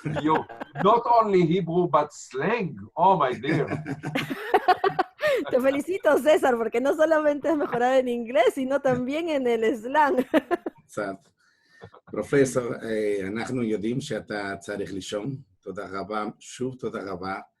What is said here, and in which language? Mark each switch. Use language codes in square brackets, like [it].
[en] You not only Hebrew, but slang. Oh, my dear. [es] Te felicito, César, porque no solamente has mejorado en inglés, sino también en el slang. [he] קצת. פרופסור, אנחנו יודעים שאתה צריך לישון. תודה רבה, שוב תודה רבה.